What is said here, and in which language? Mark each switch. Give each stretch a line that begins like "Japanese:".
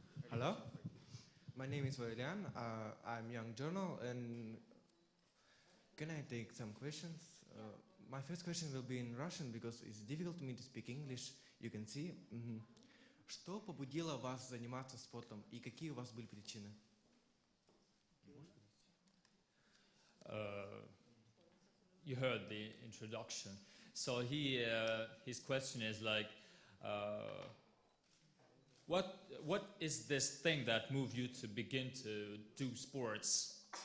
English: Hello, my name is Valerian. I'm young journal, and can I take some questions? My first question will be in Russian because it's difficult to me to speak English. You can see.
Russian: Что побудило вас заниматься спортом и какие у вас были причины?
English: You heard the introduction. So his question is like, what is this thing that moved you to begin to do sports?